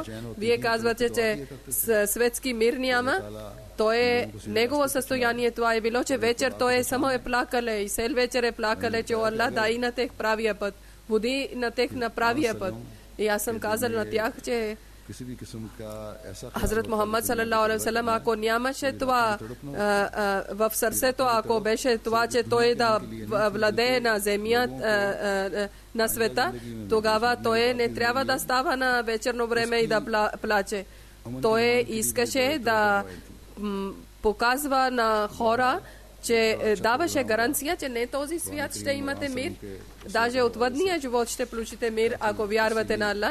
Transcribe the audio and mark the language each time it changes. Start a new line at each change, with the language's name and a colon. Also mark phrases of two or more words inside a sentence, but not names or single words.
Bulgarian: Вие казвате, че светски мир няма. То е негово състояние, това е било, че вечер той само е плакале и цел вечер е плакале, че Аллах дай на тех правия път. Води на тех на правия път. И аз съм казал на тях, че Хазрат Мухаммад
Arabic: صلى الله عليه وسلم,
Bulgarian: ако нямаше това в сърцето, ако беше това, че той да владее на земя, на света, тогава той не трябва да става на вечерно време и да плаче. Той искаше да показва на хора, че даваше гаранция, че не този свят ще имате мир, даже от въдния живот ще получите мир, ако вярвате на Аллах.